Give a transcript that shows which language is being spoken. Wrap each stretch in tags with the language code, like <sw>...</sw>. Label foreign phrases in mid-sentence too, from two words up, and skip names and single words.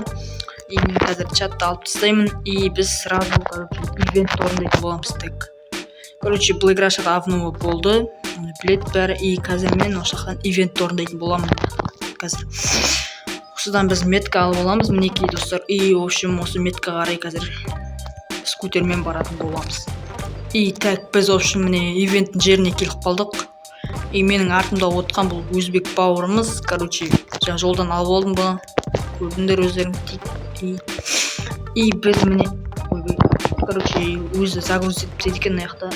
<kk>И мен қазір чатты алып тастаймын, и біз сразу ивент орындайтын боламыз. Бұл</kk> <ru>игра давно</ru> <kk>болды, білет бәрі, и қазір мен осы жақтан ивент орындайтын боламын. Қазір осыдан біз метка алып аламыз, мінекей достар.</kk> <ru>И в общем,</ru> <kk>осы меткаға қарай қазір скутермен баратын боламыз. И біз</kk> <ru>в общем</ru> <kk>міне ивенттің жеріне келіп қалдық. И менің артымда отқан бұл өзбек бауырымыз, жаңа жолдан алып алдым бұны, көрдіңдер өздерің. И біз міне өзі загрузить етіп екен аяқта.</kk>